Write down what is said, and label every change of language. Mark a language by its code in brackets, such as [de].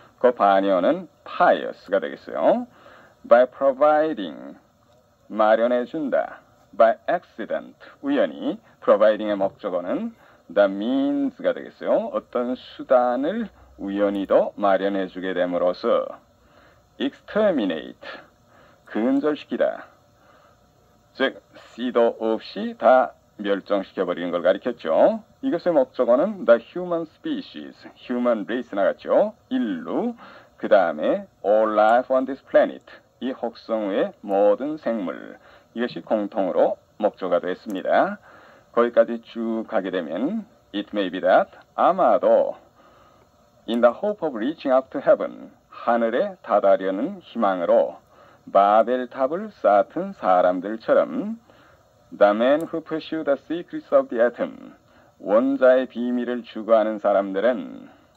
[ko] 그 반어는 pious가 되겠어요. [en] by providing, 마련해준다. by accident, 우연히. [ko] providing의 목적어는 the means가 되겠어요. 어떤 수단을 우연히도 마련해주게 됨으로써 exterminate, 근절시키다. 즉 씨도 없이 다 멸종시켜버리는 걸 가리켰죠. 이것의 목적어는 [en] the human species, human race [ko] 나갔죠. 인류, 그 다음에 [en] all life on this planet, [ko] 이 혹성 위의 모든 생물, 이것이 공통으로 목적어가 됐습니다. 거기까지 쭉 가게 되면 [en] it may be that, [ko] 아마도 [en] in the hope of reaching up to heaven, [ko] 하늘에 다다르려는 희망으로 바벨탑을 쌓은 사람들처럼 [en] the man who pursued the secrets of the atom, [ko] 원자의 비밀을 추구하는 사람들은